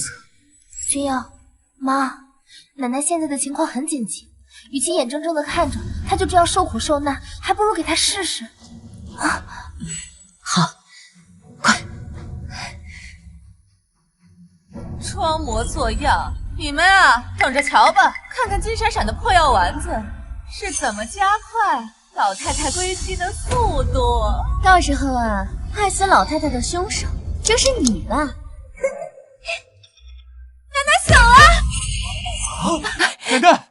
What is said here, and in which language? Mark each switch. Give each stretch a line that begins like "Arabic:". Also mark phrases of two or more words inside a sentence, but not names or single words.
Chinese: 君耀，媽，奶奶現在的情況很緊急，與其眼睜睜的看着她就這樣受苦受難，還不如給她試試。啊，好，快！裝模作樣，你們啊，等着瞧吧，看看金閃閃的破藥丸子是怎麼加快老太太歸西的速度。到時候啊，害死老太太的兇手就是你了。奶奶醒了！奶奶，